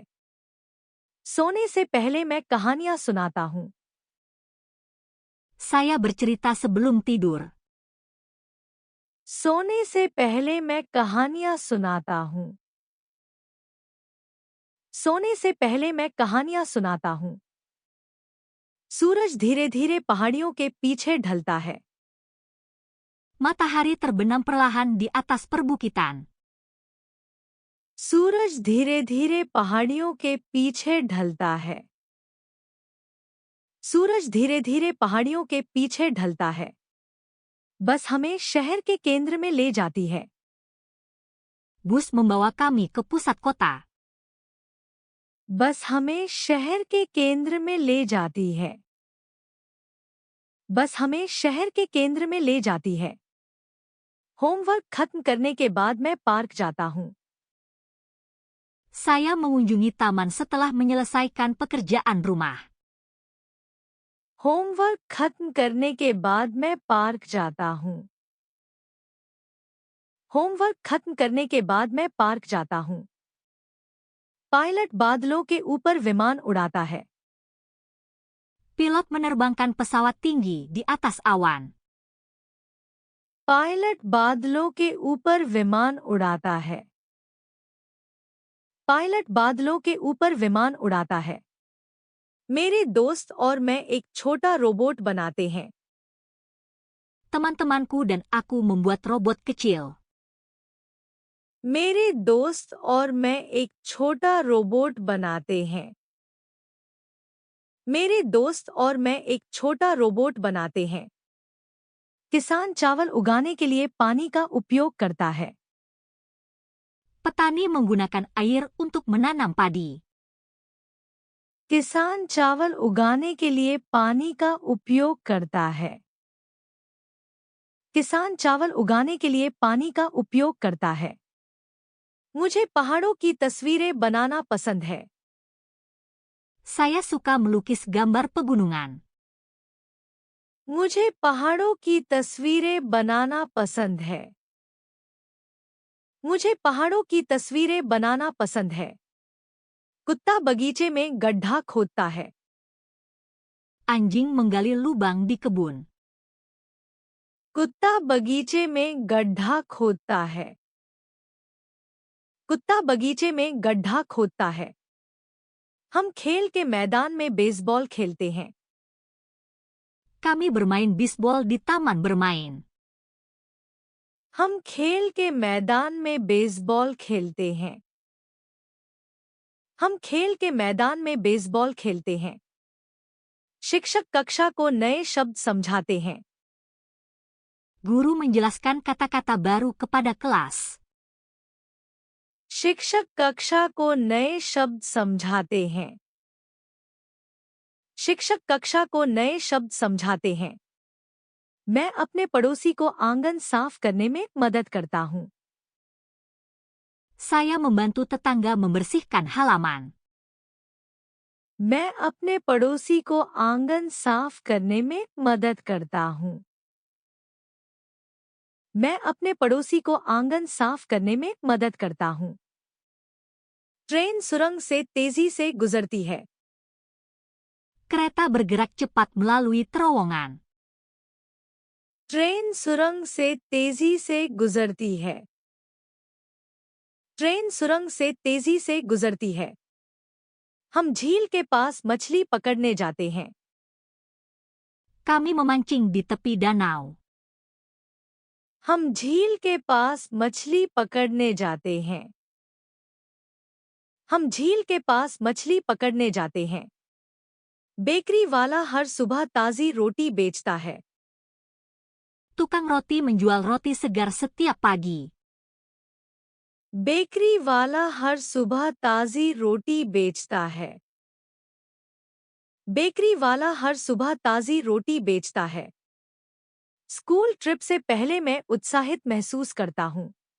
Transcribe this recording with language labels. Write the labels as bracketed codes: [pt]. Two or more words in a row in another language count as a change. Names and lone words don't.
[hi] सोने से पहले मैं कहानियां सुनाता हूँ। [id] Saya bercerita sebelum tidur. [hi] सोने से पहले मैं कहानियां सुनाता हूँ। सोने से पहले मैं कहानियां सुनाता हूँ। सूरज धीरे धीरे पहाड़ियों के पीछे ढलता है। [id] Matahari terbenam perlahan di atas perbukitan. [hi] सूरज धीरे धीरे पहाड़ियों के पीछे ढलता है। सूरज धीरे धीरे पहाड़ियों के पीछे ढलता है। बस हमें शहर के केंद्र में ले जाती है। [id] Bus membawa kami ke pusat kota. [hi] बस हमें शहर के केंद्र में ले जाती है। बस हमें शहर के केंद्र में ले जाती है। होमवर्क खत्म करने के बाद मैं पार्क जाता हूँ। [id] Saya mengunjungi taman setelah menyelesaikan pekerjaan rumah. [hi] होमवर्क खत्म करने के बाद मैं पार्क जाता हूँ। होमवर्क खत्म करने के बाद मैं पार्क जाता हूँ। पायलट बादलों के ऊपर विमान उड़ाता है। [id] Pilot menerbangkan pesawat tinggi di atas awan. [hi] पायलट बादलों के ऊपर विमान उड़ाता है। पायलट बादलों के ऊपर विमान उड़ाता है। मेरे दोस्त और मैं एक छोटा रोबोट बनाते हैं। [id] Teman-temanku dan aku membuat robot kecil. [hi] मेरे दोस्त और मैं एक छोटा रोबोट बनाते हैं। मेरे दोस्त और मैं एक छोटा रोबोट बनाते हैं। किसान चावल उगाने के लिए पानी का उपयोग करता है। [id] Petani menggunakan air untuk menanam padi. [hi] किसान चावल उगाने के लिए पानी का उपयोग करता है। किसान चावल उगाने के लिए पानी का उपयोग करता है। मुझे पहाड़ों की तस्वीरें बनाना पसंद है। [id] Saya suka melukis gambar pegunungan. [hi] मुझे पहाड़ों की तस्वीरें बनाना पसंद है। मुझे पहाड़ों की तस्वीरें बनाना पसंद है। कुत्ता बगीचे में गड्ढा खोदता है। [id] Anjing menggali lubang di kebun. [hi] कुत्ता बगीचे में गड्ढा खोदता है। कुत्ता बगीचे में गड्ढा खोदता है। हम खेल के मैदान में बेसबॉल खेलते हैं। [id] Kami bermain bisbol di taman bermain. [hi] हम खेल के मैदान में बेसबॉल खेलते हैं। हम खेल के मैदान में बेसबॉल खेलते हैं। शिक्षक कक्षा को नए शब्द समझाते हैं। [id] Guru menjelaskan kata-kata baru kepada kelas. [hi] शिक्षक कक्षा को नए शब्द समझाते हैं। शिक्षक कक्षा को नए शब्द समझाते हैं। मैं अपने पड़ोसी को आंगन साफ करने में मदद करता हूँ। [id] Saya membantu tetangga membersihkan halaman. [hi] मैं अपने पड़ोसी को आंगन साफ करने में मदद करता हूँ। मैं अपने पड़ोसी को आंगन साफ करने में मदद करता हूँ। ट्रेन सुरंग से तेजी से गुजरती है। [id] Kereta bergerak cepat melalui terowongan. [hi] ट्रेन सुरंग से तेजी से गुजरती है। ट्रेन सुरंग से तेजी से गुजरती है। हम झील के पास मछली पकड़ने जाते हैं। [id] Kami memancing di tepi danau. [hi] हम झील के पास मछली पकड़ने जाते हैं। हम झील के पास मछली पकड़ने जाते हैं। बेकरी वाला हर सुबह ताजी रोटी बेचता है। [id] Tukang roti menjual roti segar setiap pagi. [hi] बेकरी वाला हर सुबह ताजी रोटी बेचता है। बेकरी वाला हर सुबह ताजी रोटी बेचता है। [en] school trip [hi] से पहले मैं उत्साहित महसूस करता हूँ।